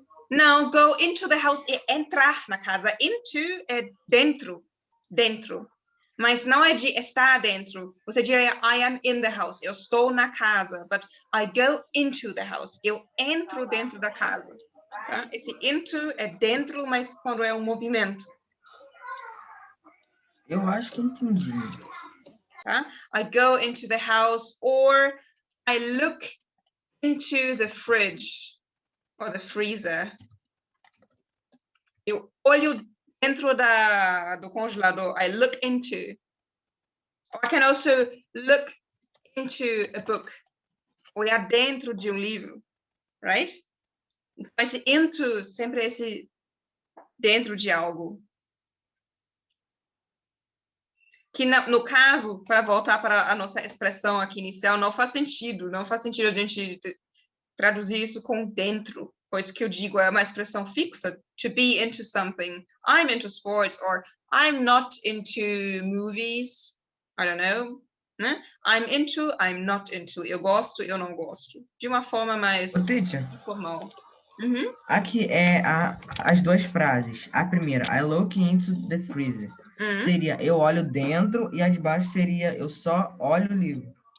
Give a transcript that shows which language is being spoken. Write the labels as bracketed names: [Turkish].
[Portuguese] Não, [English] go into the house [Portuguese] é entrar na casa. Into é dentro. Dentro. Mas não é de estar dentro. Você diria, [English] I am in the house. [Portuguese] Eu estou na casa. [English] But I go into the house. [Portuguese] Eu entro dentro da casa. Tá? Esse into é dentro, mas quando é um movimento. Eu acho que entendi. Tá? [English] I go into the house or I look into the fridge or the freezer. [Portuguese] Eu olho dentro do congelador. [English] I look into. Or I can also look into a book. [Portuguese] Olhar dentro de livro. [English] Right? [Portuguese] Esse into sempre é esse dentro de algo. Que no caso, para voltar para a nossa expressão aqui inicial, não faz sentido. Não faz sentido a gente traduzir isso com dentro. Pois que eu digo é uma expressão fixa. [English] To be into something. I'm into sports. Or I'm not into movies. I don't know. Né? I'm into, I'm not into. [Portuguese] Eu gosto, eu não gosto. De uma forma mais [English] Teacher, [Portuguese] formal. aqui é as duas frases. A primeira, [English] I look into the freezer. [Portuguese] Seria eu olho dentro e a de baixo seria eu só olho o livro.